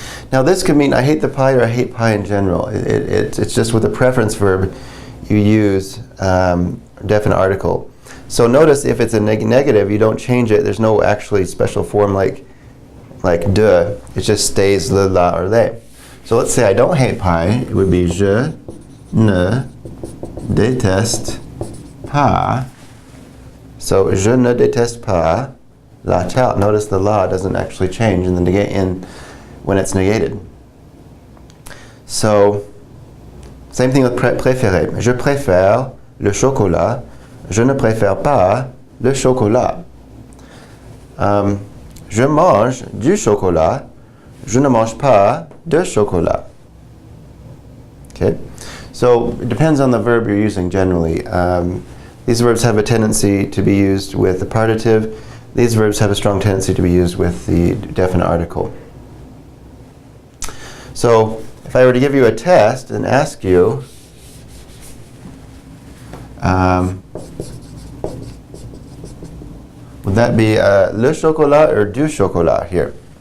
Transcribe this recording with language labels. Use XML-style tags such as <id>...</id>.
<en>Now this could mean I hate the pie, or I hate pie in general. It's just with a preference verb you use definite article. So notice if it's a negative, you don't change it. There's no actually special form like de. It just stays le, la, or les. So let's say I don't hate pie. It would be</en> <fr>je ne déteste pas. So, je ne déteste pas la tarte.</fr> <en>Notice the la doesn't actually change in the when it's negated. So, same thing with préférer.</en> <fr>Je préfère le chocolat. Je ne préfère pas le chocolat. Je mange du chocolat. Je ne mange pas de chocolat.</fr> <en>Okay? So it depends on the verb you're using generally. These verbs have a tendency to be used with the partitive. These verbs have a strong tendency to be used with the definite article. So if I were to give you a test and ask you, would that be</en> <fr>le chocolat</fr> <en>or</en> <fr>du chocolat</fr> <en>here?</en>